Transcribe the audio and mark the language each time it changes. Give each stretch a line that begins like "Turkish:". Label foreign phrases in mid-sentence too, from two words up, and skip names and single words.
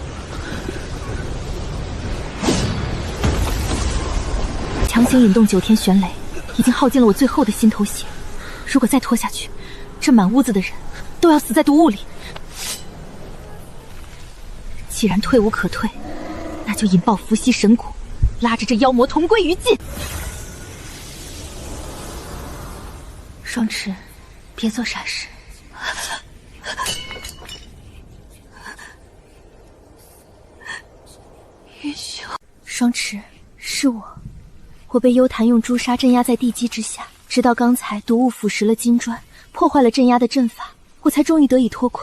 Chinese: 强行引动9天玄雷，已经耗尽了我最后的心头血。如果再拖下去，这滿屋子的人都要死在毒霧裡。既然退無可退，那就引爆伏羲神蛊，拉着這妖魔同歸於盡。雙池，別做傻事。雲兄，雙池，是我被幽檀用朱砂鎮壓在地基之下，直到剛才毒霧腐蝕了金磚，破壞了鎮壓的陣法，我才終於得以脫困。